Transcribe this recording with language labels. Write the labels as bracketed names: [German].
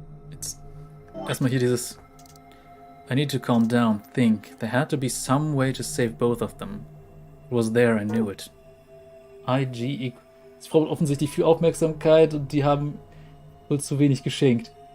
[German] Jetzt erstmal hier dieses [English] I need to calm down, think. There had to be some way to save both of them. It was there, I knew it. [German] IG es braucht offensichtlich viel Aufmerksamkeit und die haben wohl zu wenig geschenkt.